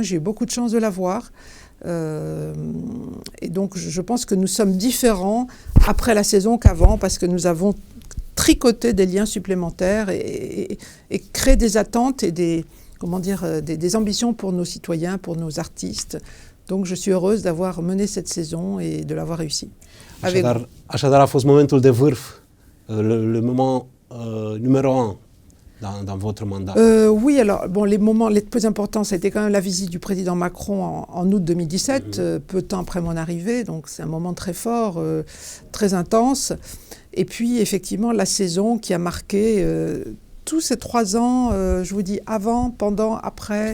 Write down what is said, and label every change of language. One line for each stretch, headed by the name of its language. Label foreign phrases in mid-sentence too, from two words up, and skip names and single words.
French: J'ai eu beaucoup de chance de la voir. Et donc je pense que nous sommes différents après la saison qu'avant, parce que nous avons tricoté des liens supplémentaires et créé des attentes et des ambitions pour nos citoyens, pour nos artistes. Donc je suis heureuse d'avoir mené cette saison et de l'avoir réussi.
Romanian: Așadar a fost momentul de vârf,
French: le moment numéro 1 dans votre mandat. Oui, alors bon, les moments les plus importants, ça a été quand même la visite du président Macron en août 2017, peu de temps après mon arrivée, donc c'est un moment très fort, très intense. Et puis effectivement la saison qui a marqué tous ces 3 ans, je vous dis avant, pendant, après.